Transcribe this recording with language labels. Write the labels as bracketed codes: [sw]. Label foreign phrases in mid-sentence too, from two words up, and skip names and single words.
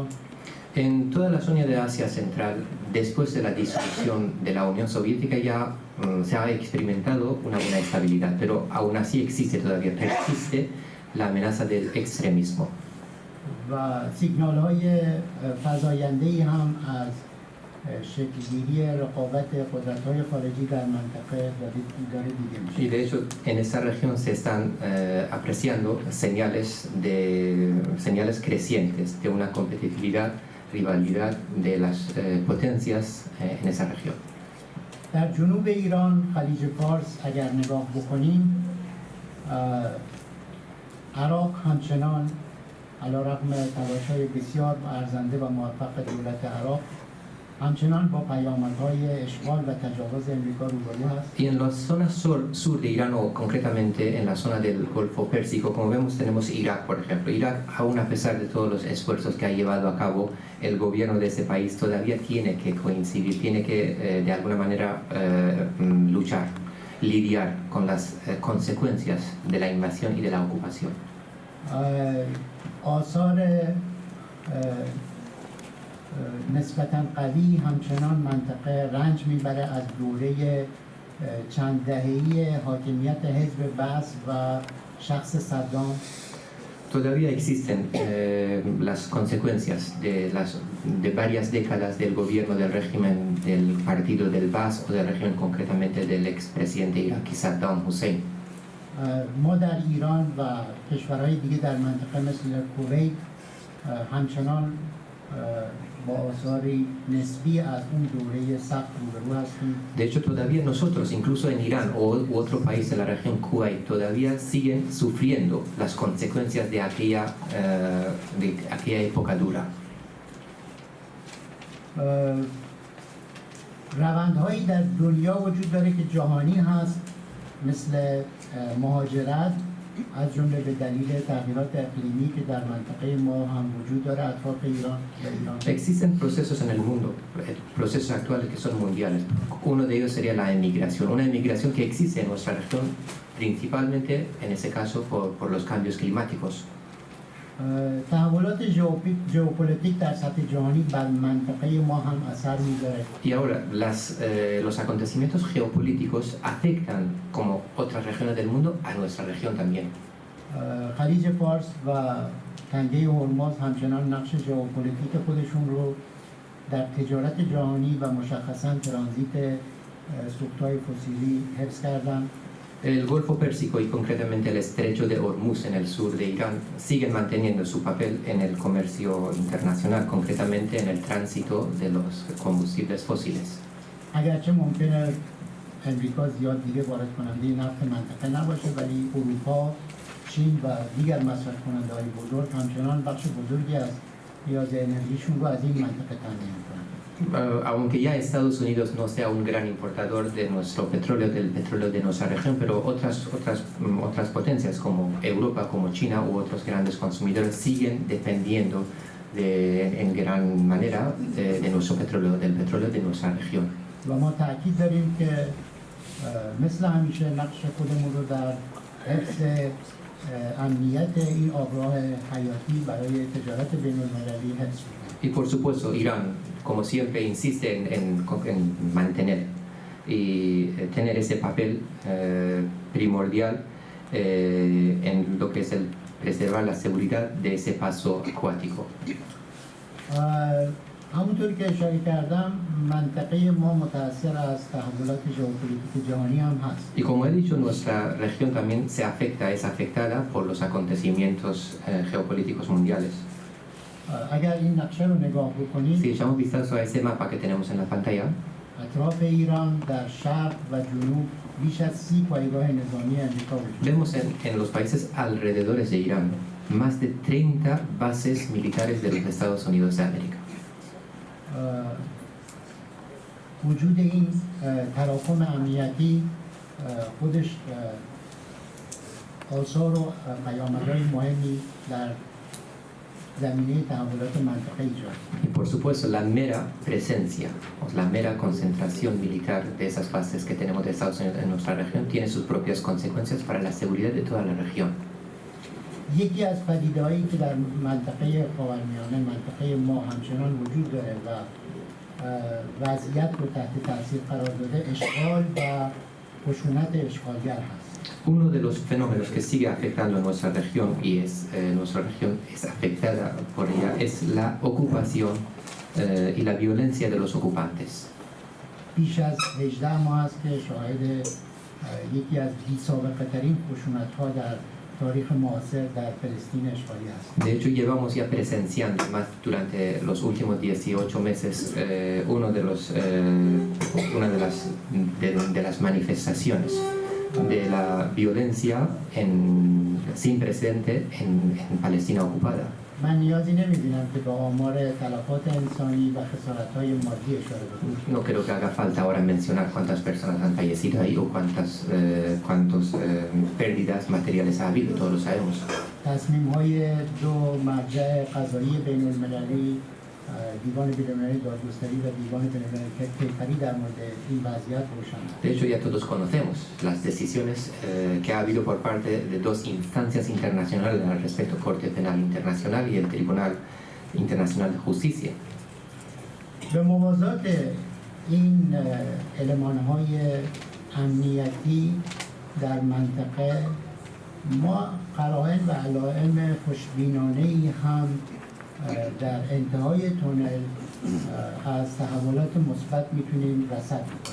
[es] En toda la zona de Asia Central, después de la disolución de la Unión Soviética, ya se ha experimentado una buena estabilidad, pero aún así todavía persiste la amenaza del extremismo. [fa] و سیگنال‌های فزاینده‌ای هم از شکل‌گیری رقابت قدرت‌های خارجی در منطقه داره دیده میشه. [es] Y de hecho, en esta región se están apreciando señales crecientes de una competitividad, rivalidad de las potencias en esa región. [fa] در جنوب ایران خلیج فارس اگر نگاه بکنیم عراق همچنان علیرغم تلاش‌های بسیار ارزنده و موفق دولت عراق همچنان با پیامدهای اشغال و تجاوز امریکا روبرو هست. [es] Y en la zona sur de Irán, o concretamente en la zona del Golfo Pérsico, como vemos, tenemos Irak, por ejemplo. Irak, aún a pesar de todos los esfuerzos que ha llevado a cabo el gobierno de ese país, todavía tiene que coincidir, tiene que de alguna manera luchar, lidiar con las consecuencias de la invasión y de la ocupación. [fa] آثار نسبتاً قوی همچنان منطقه رنج میبره از دوره چند دهه‌ای حاکمیت حزب بعث و شخص صدام. [es] Todavía existen las consecuencias de varias décadas del gobierno del régimen del partido del Baas o del régimen concretamente del expresidente iraquí Saddam Hussein. [fa] ما در ایران و کشورهای دیگه در منطقه مثل کویت همچنان با آثاری نسبی از اون دوره سخت روبرو هستیم. [es] De hecho, todavía nosotros, incluso en Irán u otro país de la región Kuwait, todavía siguen sufriendo las consecuencias de aquella época dura. [fa] روندهایی در دنیا وجود داره که جهانی هست مثل مهاجرت از جمله به دلیل تغییرات اقلیمی که در منطقه ما هم وجود داره اطراف ایران و ایران. [es] Existen procesos en el mundo, procesos actuales que son mundiales. Uno de ellos sería la emigración, una emigración que existe en nuestra región, principalmente en ese caso por los cambios climáticos. [fa] تحولات ژئوپلیتیک در سطح جهانی بر منطقه ما هم اثر میذاره. [es] Y ahora, los acontecimientos geopolíticos afectan, como otras regiones del mundo, a nuestra región también. [fa] خلیج فارس و تنگه هرمز همچنان نقش ژئوپلیتیک خودشون رو در تجارت جهانی و مشخصاً ترانزیت سوخت‌های فسیلی حفظ کردن. [es] El Golfo Pérsico y concretamente el Estrecho de Hormuz en el sur de Irán siguen manteniendo su papel en el comercio internacional, concretamente en el tránsito de los combustibles fósiles. [fa] اگرچه ممکنه امریکا زیاد دیگه وارد کننده نفت منطقه نباشه ولی اروپا، چین و دیگر مصرف کننده‌های بزرگ همچنان بخش بزرگی از نیاز انرژیشون رو از این منطقه تامین می‌کنن. [es] Aunque ya Estados Unidos no sea un gran importador de nuestro petróleo, del petróleo de nuestra región, pero otras potencias como Europa, como China u otros grandes consumidores siguen dependiendo en gran manera de nuestro petróleo, del petróleo de nuestra región. [fa] و ما تأکید داریم که مثل همیشه نقش خودمون رو در حفظ امنیت این آبراه حیاتی برای تجارت بین‌المللی حفظ کنیم. [es] Y por supuesto, Irán, como siempre, insiste en mantener y tener ese papel primordial en lo que es el preservar la seguridad de ese paso acuático. [fa] همونطور که اشاره کردم منطقه ما متأثر از تحولات ژئوپلیتیک جهانی هم هست. [es] Y como he dicho, nuestra región también es afectada por los acontecimientos geopolíticos mundiales. [fa] اگر این نقشه رو نگاه بکنید [es] Si echamos vistazo a ese mapa que tenemos en la pantalla, [fa] اطراف ایران در شرق و جنوب بیش از 30 پایگاه نظامی امریکا وجود داره. [es] vemos en los países alrededores de Irán más de 30 bases militares de los Estados Unidos de América. [fa] وجود این تراکم امنیتی خودش آثار و پیامدهای مهمی در زمینه تحولات منطقه ایجاد. [es] Y por supuesto, la mera presencia, o la mera concentración militar de esas bases que tenemos de Estados Unidos en nuestra región tiene sus propias consecuencias para la seguridad de toda la región. [fa] یکی از پدیده‌هایی که در منطقه خاورمیانه منطقه ما همچنان وجود داره و وضعیت رو تحت تاثیر قرار داده اشغال و خشونت اشغالگر هست. [es] Uno de los fenómenos que sigue afectando a nuestra región y nuestra región es afectada por ella es la ocupación y la violencia de los ocupantes. [fa] بیش از 18 ماه است که شاهد یکی از بی‌سابقه‌ترین خشونت‌ها در تاریخ معاصر در فلسطین اشغالی است. [es] De hecho, llevamos ya presenciando más durante los últimos 18 meses una de las manifestaciones de la violencia sin precedente en Palestina ocupada. [fa] من نیازی نمی‌بینم که به آمار تلفات انسانی و خسارت‌های مادی اشاره بکنم. [es] No creo que haga falta ahora mencionar cuántas personas han fallecido ahí o cuántas pérdidas materiales ha habido, todos lo sabemos. [fa] تصمیم‌های دو مرجع قضایی بین‌المللی دیوان بین‌المللی دادگستری و دیوان بین‌المللی کیفری در مورد این وضعیت روشن. [es] De hecho, ya todos conocemos las decisiones que ha habido por parte de dos instancias internacionales al respecto, Corte Penal Internacional y el Tribunal Internacional de Justicia. [fa] به موازات این المان‌های امنیتی در منطقه ما قرائن و علائم خوشبینانه‌ای هم در انتهای تونل از تحولات مثبت میتونیم رصد کنیم.